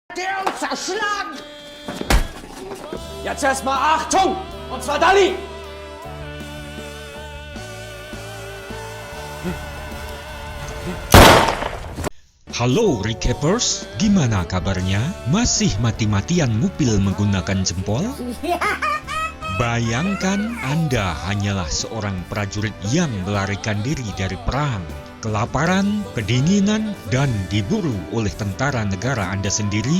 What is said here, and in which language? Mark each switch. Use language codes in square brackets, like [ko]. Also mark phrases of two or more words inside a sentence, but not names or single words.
[de] der uns zerschlagen! Jetzt erstmal Achtung! Und zwar Dali! [id] Halo recappers, gimana kabarnya? Masih mati-matian ngupil menggunakan jempol? Bayangkan Anda hanyalah seorang prajurit yang melarikan diri dari perang, kelaparan, kedinginan, dan diburu oleh tentara negara Anda sendiri.